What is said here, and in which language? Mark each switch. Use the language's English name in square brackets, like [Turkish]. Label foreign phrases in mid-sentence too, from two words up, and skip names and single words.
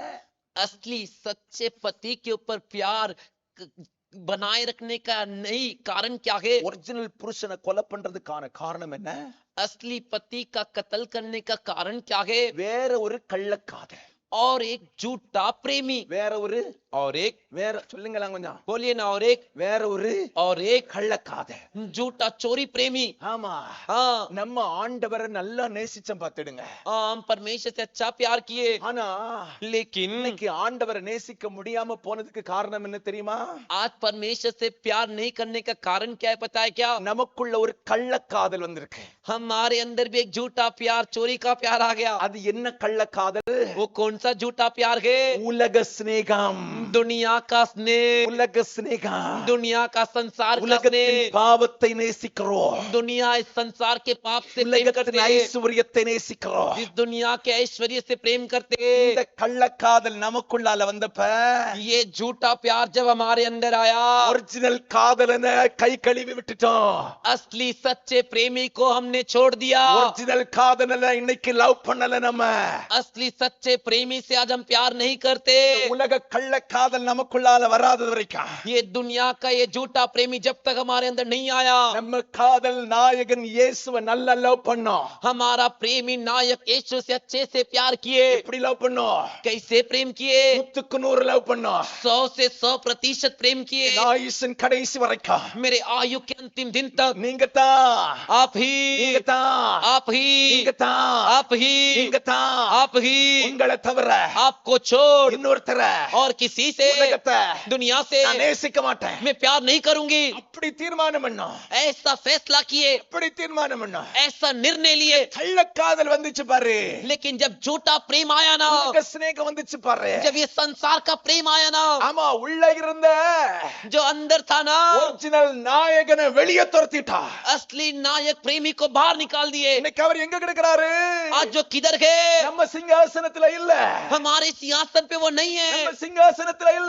[Hindi] असली सच्चे पति के ऊपर प्यार बनाए रखने का नहीं कारण क्या है? [Tamil] ஒரிஜினல் புருஷனை கொலை பண்றதுக்கான காரணம் என்ன? [Hindi] असली पति का कत्ल करने का कारण क्या है? [Tamil] வேற ஒரு கள்ளக்காதல், [Hindi] और एक झूठा प्रेमी, [Tamil] வேற ஒரு வேற சொல்லுங்களா கொஞ்சம், [Hindi] बोलिए ना, [Tamil] வேற ஒரு [Hindi] और एक [Tamil] கள்ளக்காதல், [Hindi] झूठा चोरी प्रेमी. [Tamil] ஆமா. [Hindi] हाँ, [Tamil] நம்ம ஆண்டவரை நல்லா நேசிச்சோம் பாத்துடுங்க. [Hindi] हम परमेश्वर से अच्छा प्यार किए, [Tamil] ஆனா [Hindi] लेकिन [Tamil] இன்னைக்கு ஆண்டவரை நேசிக்க முடியாம போனதுக்கு காரணம் என்ன தெரியுமா? [Hindi] आज परमेश्वर से प्यार नहीं करने का कारण क्या है पता है क्या? [Tamil] நமக்குள்ள ஒரு கள்ளக்காதல் வந்திருக்கு. [Hindi] हमारे अंदर भी एक झूठा प्यार, चोरी का प्यार आ गया. [Tamil] அது என்ன கள்ளக்காதல்? [Hindi] वो कौन सा झूठा प्यार है? [Tamil] உலக சிநேகம், [Hindi] दुनिया का स्नेह, [Tamil] உலக சிநேகம், [Hindi] दुनिया का संसार का [Tamil] உலகத்தின் [Hindi] स्नेह. [Tamil] பாவத்தை நேசிக்கிறோம், [Hindi] दुनिया इस संसार के पाप से प्रेम [Tamil] உலகத்தின் [Hindi] करते हैं, [Tamil] ஐஸ்வர்யத்தை நேசிக்கிறோம். [Hindi] इस दुनिया के ऐश्वर्य से प्रेम करते हैं. [Tamil] இந்த கள்ளக்காதல் நமக்குள்ளால வந்தப்ப [Hindi] ये झूठा प्यार जब हमारे अंदर आया, [Tamil] ஒரிஜினல் காதலனை கை கழுவி விட்டுட்டோம். [Hindi] असली सच्चे प्रेमी को हमने छोड़ दिया. [Tamil] ஒரிஜினல் காதலனை இன்னைக்கு லவ் பண்ணல நம்ம. [Hindi] असली सच्चे प्रेमी से आज हम प्यार नहीं करते. [Tamil] உலக கள்ளக்காதல் நமக்குள்ளால வராத வரைக்கும் [Hindi] ये दुनिया का ये झूठा प्रेमी जब तक हमारे अंदर नहीं आया, [Tamil] நம்ம காதல் நாயகன் இயேசுவை நல்லா லவ் பண்ணோம். [Hindi] हमारा प्रेमी नायक यीशु से अच्छे से प्यार किए. [Tamil] எப்படி லவ் பண்ணோம்? [Hindi] कैसे प्रेम किए? [Tamil] 100க்கு 100 லவ் பண்ணோம். [Hindi] 100 से 100% प्रेम किए. [Tamil] ஆயுசின் கடைசி வரைக்கும் [Hindi] मेरे आयु के अंतिम दिन तक [Tamil] நீங்க தான், [Hindi] आप ही, [Tamil] நீங்க தான், [Hindi] आप ही, [Tamil] நீங்க தான், [Hindi] आप ही, [Tamil] நீங்க தான். [Hindi] आप ही, [Tamil] உங்களை தவிர [Hindi] आपको छोड़ [Tamil] இன்னொருத்தர [Hindi] और किसी से, [Tamil] உலகத்தை [Hindi] दुनिया से [Tamil] நான் நேசிக்க மாட்டேன். [Hindi] मैं प्यार नहीं करूंगी. [Tamil] அப்படி தீர்மானம் பண்ணோம், [Hindi] ऐसा फैसला किए, [Tamil] அப்படி தீர்மானம் பண்ணோம். [Hindi] ऐसा निर्णय लिए. [Tamil] கள்ளக்காதல் வந்துச்சு பாரு, [Hindi] लेकिन जब झूठा प्रेम आया ना, [Tamil] உலக சிநேகம் வந்துச்சு பாரு. [Hindi] जब ये संसार का प्रेम आया ना, [Tamil] ஆமா, உள்ள இருந்த [Hindi] जो अंदर था ना, [Tamil] ஒரிஜினல் நாயகனை வெளியே துரத்திட்டா. [Hindi] असली नायक प्रेमी को बाहर निकाल दिए. [Tamil] இன்னைக்கு அவர் எங்க கிடக்குறாரு? [Hindi] आज जो किधर है? [Tamil] நம்ம சிங்காசனத்துல இல்ல, [Hindi] हमारे सिंहासन पे वो नहीं है. [Tamil] நம்ம சிங்காசனத்துல இல்ல,